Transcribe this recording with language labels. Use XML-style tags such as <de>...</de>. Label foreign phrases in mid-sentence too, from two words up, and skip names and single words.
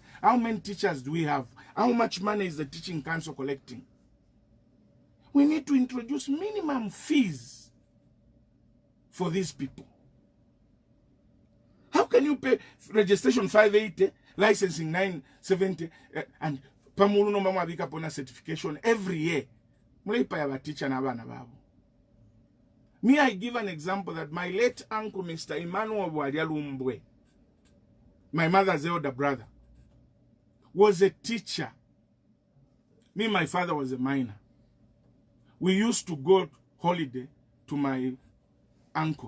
<en>How many teachers do we have? How much money is the teaching council collecting? We need to introduce minimum fees for these people. How can you pay registration 580, licensing 970, and</en> <bem>pamulu no mama bika pona</bem> <en>certification every year?</en> <bem>Teacher na bana babu.</bem> <en>Me, I give an example that my late uncle, Mr. Emmanuel Wadialumbwe, my mother's elder brother, was a teacher. Me, my father was a miner. We used to go holiday to my uncle.</en>